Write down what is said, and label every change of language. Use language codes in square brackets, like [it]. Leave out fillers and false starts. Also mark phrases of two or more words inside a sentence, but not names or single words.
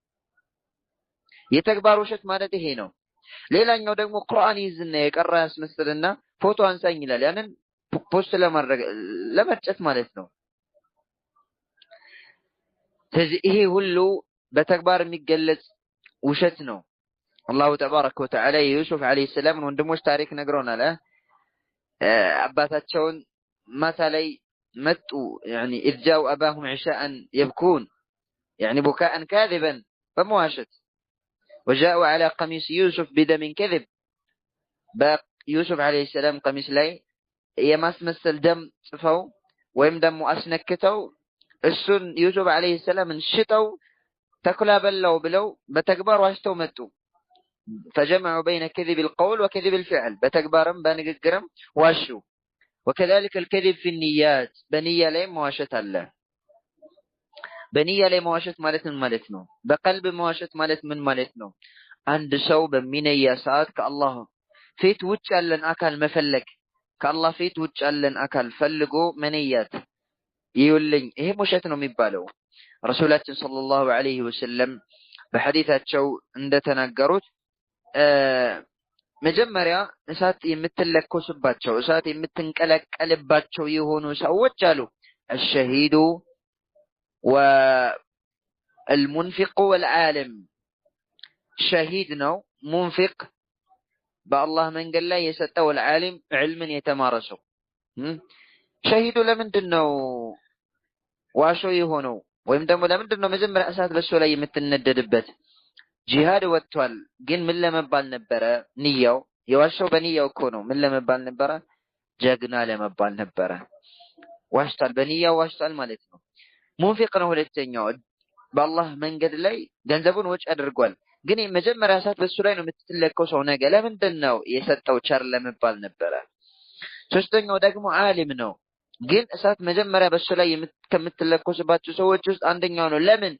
[am] የተግባር ውሸት ማለት ይሄ ነው። ሌላኛው ደግሞ ቁርአን ይዝና የቀራ ያስመስልና ፎቶ አንሳኝ ይላል። ያንን ፖስት ለማድረግ ለመርጨት ማለት ነው። ስለዚህ ይሄ ሁሉ በተግባር የሚገለጽ ውሸት ነው። [ar] الله تبارك وتعالى [am] የዩሱፍ [ar] عليه السلام [am] ወንድሞች ታሪክ ነግሮናል። አባታቸውን ማታ ላይ መጡ [ar] يعني اذ جاءوا اباهم عشاء يبكون يعني بكاء كاذبا فمواشت وجاءوا على قميص يوسف بدم كذب بيوسف عليه السلام قميص [am] ላይ የማስመሰል ደም ጽፈው ወይም ደግሞ አስነክተው እሱን ዩሱፍ [ar] عليه السلام [am] እንሽጠው ተኩላ በላው ብለው በተግባር ዋሽተው መጡ። [ar] فجمعوا بين كذب القول وكذب الفعل [am] በተግባርም በንግግርም ዋሹ። [ar] وكذلك الكذب في النيات [am] በንያ ላይ መዋሸት አለ። በንያ ላይ መዋሸት ማለት ምን ማለት ነው? በቀልብ መዋሸት ማለት ምን ማለት ነው? አንድ ሰው በሚነያ ሰዓት ከአላህ ፊት ውጭ ያለን አካል መፈለግ፣ ከአላህ ፊት ውጭ ያለን አካል ፈልጎ መንያት ይውልኝ፣ ይሄ ውሸት ነው የሚባለው። ረሱላችን [ar] صلى الله عليه وسلم [am] በሐዲታቸው እንደተናገሩት መጀመሪያ እሳት የምትለኮስባቸው እሳት የምትንቀለቀልባቸው የሆኑ ሰዎች አሉ [ar] الشهيد والمنفق والعالم። [am] شهيد ነው منفق በአላህ መንገድ ላይ የሰጠው العالم علምን የተማረሰው። ሸሂዱ ለምንድነው ዋሾ የሆነው? ወይም ደግሞ ለምንድነው መጀመሪያ እሳት በሱ ላይ የምትነደድበት? ጂሃድ ወጥቷል፣ ግን ምን ለመባል ነበረ ንያው? የዋሻው በንያው እኮ ነው። ምን ለመባል ነበረ? ጀግና ለመባል ነበረ። ዋሽቷል፣ በንያው ዋሽቷል ማለት ነው። ሙንፊቅ ነው ሁለተኛው። በአላህ መንገድ ላይ ገንዘቡን ወጪ አድርጓል፣ ግን መጀመሪያ እሳት በሱ ላይ ነው የምትለከው ሰው ነገ ለምንድነው የሰጠው ቸር ለመባል ነበረ። ሶስተኛው ደግሞ ዓሊም ነው። ግን እሳት መጀመሪያ በሱ ላይ ከምትለኮስባቸው ሰዎች ውስጥ አንደኛው ነው። ለምን?